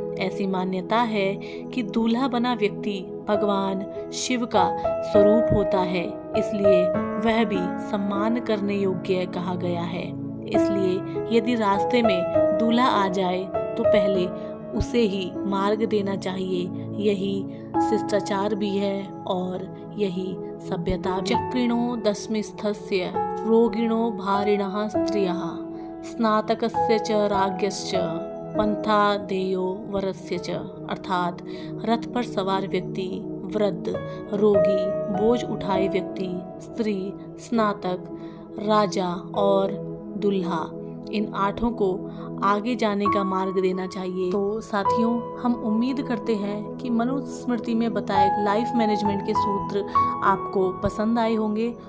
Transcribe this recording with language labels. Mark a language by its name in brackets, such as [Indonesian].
[Hindi] ऐसी मान्यता है कि दूल्हा बना व्यक्ति भगवान शिव का स्वरूप होता है, इसलिए वह भी सम्मान करने योग्य कहा गया है। इसलिए यदि रास्ते में दूल्हा आ जाए तो पहले उसे ही मार्ग देना चाहिए। यही शिष्टाचार भी है और यही सभ्यता। [Sanskrit] चक्रिणो दशमिस्थस्य रोगिणो भारिणः स्त्रियः स्नातकस्य च राज्ञश्च पंथा देयो वरस्य च। [Hindi] अर्थात रथ पर सवार व्यक्ति, वृद्ध, रोगी, बोझ उठाए व्यक्ति, स्त्री, स्नातक, राजा और दूल्हा, इन 8 को आगे जाने का मार्ग देना चाहिए। तो साथियों, हम उम्मीद करते हैं कि मनुस्मृति में बताए लाइफ मैनेजमेंट के सूत्र आपको पसंद आए होंगे।